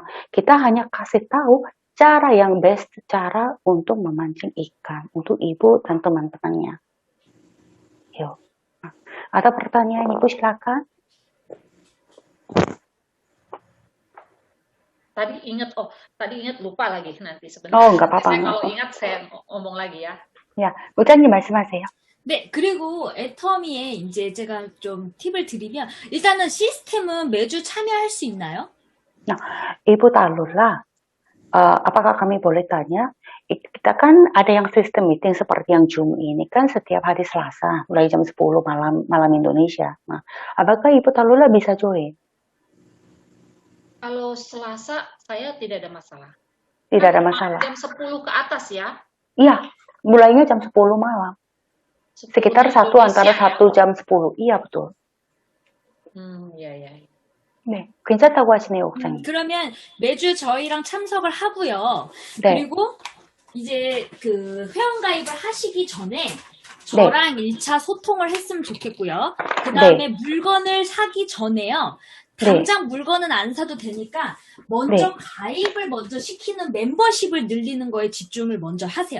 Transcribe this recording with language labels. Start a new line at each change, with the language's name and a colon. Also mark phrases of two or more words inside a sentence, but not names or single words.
Indonesian: Kita hanya kasih tahu cara yang best, cara untuk memancing ikan untuk Ibu dan teman-temannya. Yuk. Nah, ada pertanyaan Ibu, silakan. Tadi ingat lupa lagi nanti sebentar. nggak apa-apa. Saya kalau ingat saya ngomong lagi ya.
Korean: 야, 부장님 말씀하세요. 네, 그리고 애터미에 이제 제가 좀 팁을 드리면 일단은 시스템은 매주 참여할 수 있나요?
Indonesian: Nah, Ibu Talula, apakah kami boleh tanya? Kita kan ada yang sistem meeting seperti yang Zoom ini kan setiap hari Selasa mulai jam 10 malam Indonesia. Nah, apakah Ibu Talula bisa join? Kalau Selasa saya tidak ada masalah. Tidak Kan ada cuma masalah. jam 10 ke atas ya. Iya, mulainya jam 10 malam. 10-nya Sekitar antara Indonesia 1 ya. jam 10. Iya, betul.
Korean: 야. 네, 괜찮다고 하시네요, 옥장님. 그러면 매주 저희랑 참석을 하고요. 네. 그리고 이제 그 회원가입을 하시기 전에 저랑 1차 소통을 했으면 좋겠고요. 그 다음에 물건을 사기 전에요. 당장 물건은 안 사도 되니까 먼저 가입을 먼저 시키는 멤버십을 늘리는 거에 집중을 먼저 하세요.